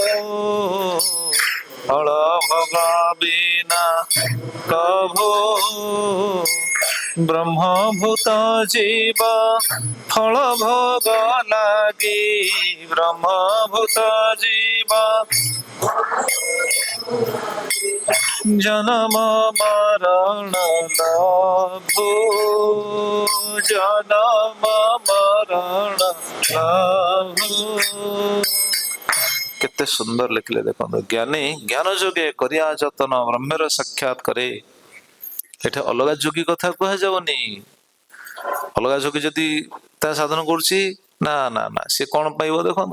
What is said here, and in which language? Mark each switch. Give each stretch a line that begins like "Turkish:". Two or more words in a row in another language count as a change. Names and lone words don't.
Bangla: ফল ভোগ বিনা কভু, ব্রহ্মভূত জীব ফল ভোগ লাগি, ব্রহ্মভূত জীব জনম মরণ লভু, জনম মরণ লভু।
Odia: କେତେ ସୁନ୍ଦର ଲେଖିଲେ ଦେଖନ୍ତୁ। ଜ୍ଞାନୀ ଜ୍ଞାନ ଯୋଗେ କରିବା ଯତନ, ବ୍ରହ୍ମର ସାକ୍ଷାତ କରେ। ଏଠି ଅଲଗା ଯୋଗୀ କଥା କୁହାଯାଉନି। ଅଲଗା ଯୋଗୀ ଯଦି ତା ସାଧନ କରୁଛି, ନା ନା ନା, ସେ କଣ ପାଇବ ଦେଖନ୍ତୁ।